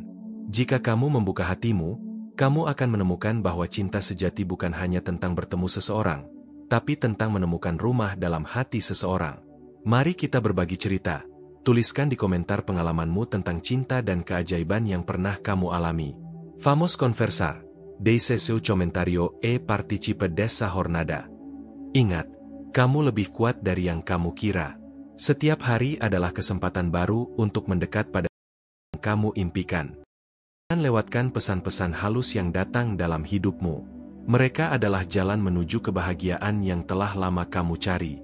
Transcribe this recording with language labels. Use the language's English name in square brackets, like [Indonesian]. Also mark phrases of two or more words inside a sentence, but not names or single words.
[Indonesian] Jika kamu membuka hatimu, kamu akan menemukan bahwa cinta sejati bukan hanya tentang bertemu seseorang, tapi tentang menemukan rumah dalam hati seseorang. Mari kita berbagi cerita. Tuliskan di komentar pengalamanmu tentang cinta dan keajaiban yang pernah kamu alami. [Portuguese] Vamos conversar. Deixe seu comentario e participe dessa jornada. [Indonesian] Ingat, kamu lebih kuat dari yang kamu kira. Setiap hari adalah kesempatan baru untuk mendekat pada yang kamu impikan. Jangan lewatkan pesan-pesan halus yang datang dalam hidupmu. Mereka adalah jalan menuju kebahagiaan yang telah lama kamu cari.